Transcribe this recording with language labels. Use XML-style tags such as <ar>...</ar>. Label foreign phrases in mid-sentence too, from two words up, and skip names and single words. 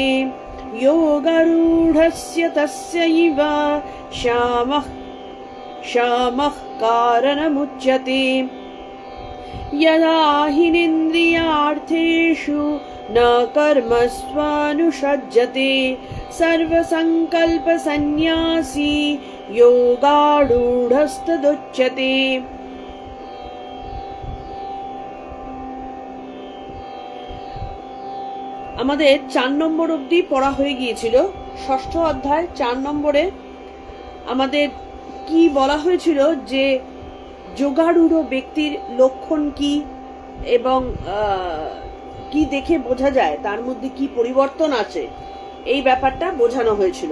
<sa>योगारूढस्य तस्यैव शामः कारणमुच्यते। यदा हिनेन्द्रियार्थेषु न कर्मस्वानुषज्यते सर्वसङ्कल्पसन्न्यासी योगारूढस्तदुच्यते।</sa> <bn>আমাদের 4 নম্বর অবধি পড়া হয়ে গিয়েছিল। ষষ্ঠ অধ্যায় 4 নম্বরে আমাদের কি বলা হয়েছিল যে যোগারূঢ় ব্যক্তির লক্ষণ কি এবং কি দেখে বোঝা যায়, তার মধ্যে কি পরিবর্তন আছে, এই ব্যাপারটা বোঝানো হয়েছিল।</bn>